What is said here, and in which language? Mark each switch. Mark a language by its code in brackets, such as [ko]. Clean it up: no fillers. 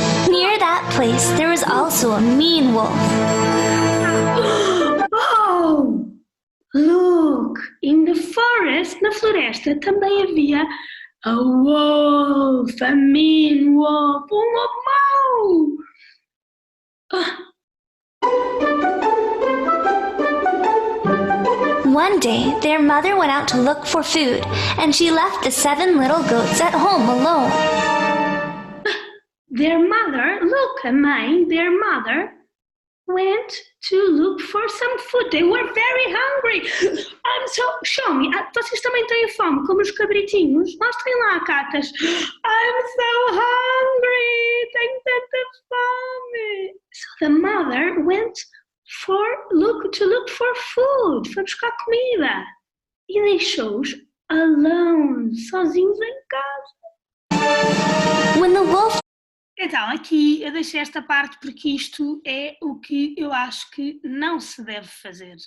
[en] Near that place, there was also a mean wolf. Oh, look! In the forest, [pt] na floresta, [en] também havia a wolf, a mean wolf, [pt] lobo mau! [en] One day, their mother went out to look for food, and she left the 7 little goats at home alone. Their mother, look, [pt] a mãe, [en] their mother went to look for some food. They were very hungry. Show me. [pt] Vocês também têm fome, como os cabritinhos? Mostrem lá, catas. [en] I'm so hungry. [pt] Tenho tanta fome. [en] So the mother went to look for food. [pt] Foi buscar comida. E deixou-os alone, sozinhos em casa. [en] When the wolf [pt] Então, aqui eu deixei esta parte porque isto é o que eu acho que não se deve fazer.